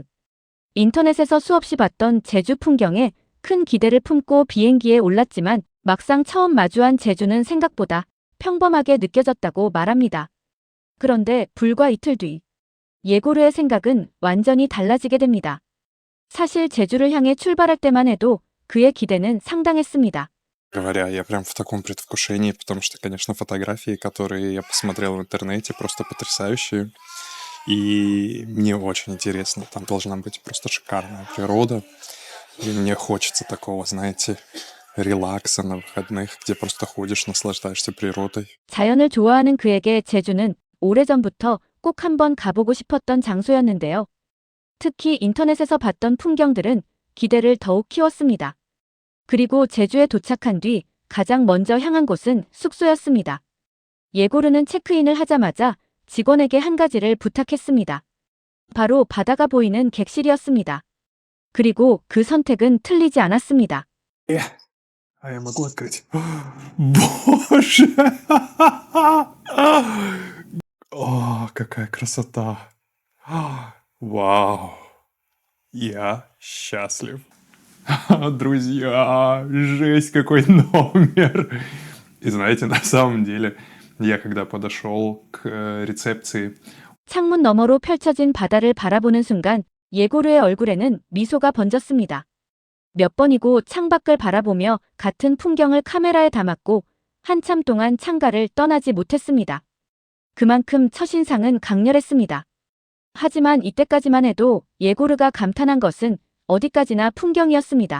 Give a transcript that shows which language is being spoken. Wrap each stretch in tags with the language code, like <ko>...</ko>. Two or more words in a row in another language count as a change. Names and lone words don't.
<ko>인터넷에서 수없이 봤던 제주 풍경에 큰 기대를 품고 비행기에 올랐지만 막상 처음 마주한 제주는 생각보다 평범하게 느껴졌다고 말합니다. 그런데 불과 이틀 뒤 예고르의 생각은 완전히 달라지게 됩니다. 사실 제주를 향해 출발할 때만 해도 그의 기대는 상당했습니다.</ko> <ru>Говоря, я прям в таком предвкушении, потому что, конечно, фотографии, которые я посмотрел в интернете, просто потрясающие. И мне очень интересно. Там должна быть просто шикарная природа. И мне хочется такого, знаете, релакса на выходных, где просто ходишь, наслаждаешься природой.</ru> <ko>자연을 좋아하는 그에게 제주는 오래전부터 꼭 한번 가보고 싶었던 장소였는데요. 특히 인터넷에서 봤던 풍경들은 기대를 더욱 키웠습니다. 그리고 제주에 도착한 뒤 가장 먼저 향한 곳은 숙소였습니다. 예고르는 체크인을 하자마자 직원에게 한 가지를 부탁했습니다. 바로 바다가 보이는 객실이었습니다. 그리고 그 선택은 틀리지 않았습니다.</ko> <ru>А я могу открыть? Боже! О, какая красота! Вау! Я счастлив. Друзья, жесть какой номер! И знаете, на самом деле, я когда подошел к рецепции,</ru> <ko>창문 너머로 펼쳐진 바다를 바라보는 순간 예고르의 얼굴에는 미소가 번졌습니다. 몇 번이고 창밖을 바라보며 같은 풍경을 카메라에 담았고 한참 동안 창가를 떠나지 못했습니다. 그만큼 첫인상은 강렬했습니다. 하지만 이때까지만 해도 예고르가 감탄한 것은 어디까지나 풍경이었습니다.</ko>